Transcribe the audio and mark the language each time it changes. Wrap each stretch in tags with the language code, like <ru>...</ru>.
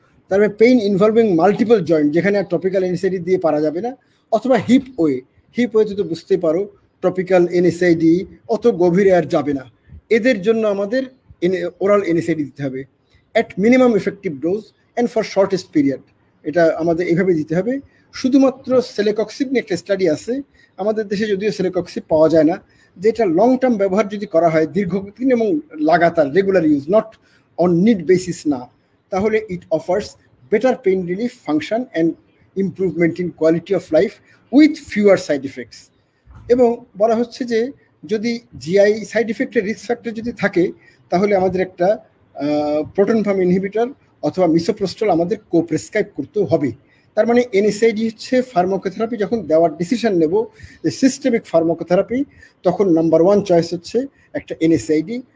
<bn>তারপরে pain involving multiple joint, যেখানে আর topical NSAID দিয়ে পারা যাবে না, অথবা হিপ ওয়েতে তো বুঝতেই পারো টপিক্যাল NSAID অত গভীরে আর যাবে না, এদের জন্য আমাদের ওরাল NSAID দিতে হবে</bn> <en>At minimum effective dose and for shortest period.</en> <bn>এটা আমাদের এইভাবে দিতে হবে। শুধুমাত্র সেলেকক্সিব নিয়ে একটা স্টাডি আছে আমাদের দেশে, যদিও সেলেকক্সিব পাওয়া যায় না, যেটা লং টার্ম ব্যবহার যদি করা হয় দীর্ঘদিন এবং লাগাতার regular use,</bn> <en>not on need basis</en> <bn>না, তাহলে</bn> <en>It offers better pain relief, function, and improvement in quality of life with fewer side effects.</en> <bn>এবং বলা হচ্ছে যে যদি জিআই সাইড ইফেক্টের রিস্ক ফ্যাক্টর যদি থাকে তাহলে আমাদের একটা প্রোটন পাম্প ইনহিবিটর অথবা মিসোপ্রোস্টল আমাদের প্রেসক্রাইব করতে হবে। তার মানে এনএসআইডি হচ্ছে ফার্মাকোথেরাপি যখন দেওয়ার ডিসিশন নেব যে সিস্টেমিক ফার্মাকোথেরাপি, তখন নাম্বার 1 চয়েস হচ্ছে একটা এনএসআইডি।</bn>